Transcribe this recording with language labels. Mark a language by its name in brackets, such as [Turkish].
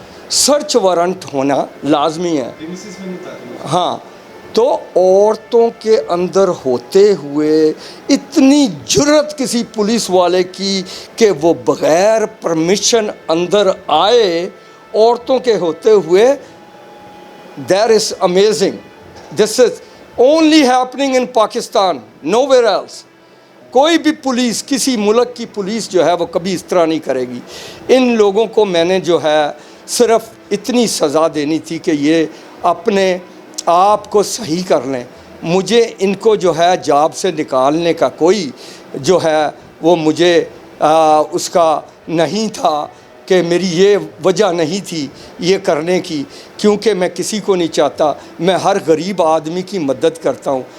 [Urdu] Search warrant ہونا لازمی ہے. ہاں, تو عورتوں کے اندر ہوتے ہوئے اتنی جرت کسی پولیس والے کی کہ وہ بغیر پرمیشن اندر آئے, عورتوں کے ہوتے ہوئے, [English] that is amazing. This is only happening in Pakistan, nowhere else. [Urdu] کوئی بھی پولیس, کسی ملک کی پولیس جو ہے وہ کبھی اس طرح نہیں کرے گی. ان لوگوں کو میں نے جو ہے صرف اتنی سزا دینی تھی کہ یہ اپنے آپ کو صحیح کر لیں. مجھے ان کو جو ہے جاب سے نکالنے کا کوئی جو ہے وہ مجھے اس کا نہیں تھا کہ میری یہ وجہ نہیں تھی یہ کرنے کی, کیونکہ میں کسی کو نہیں چاہتا, میں ہر غریب آدمی کی مدد کرتا ہوں.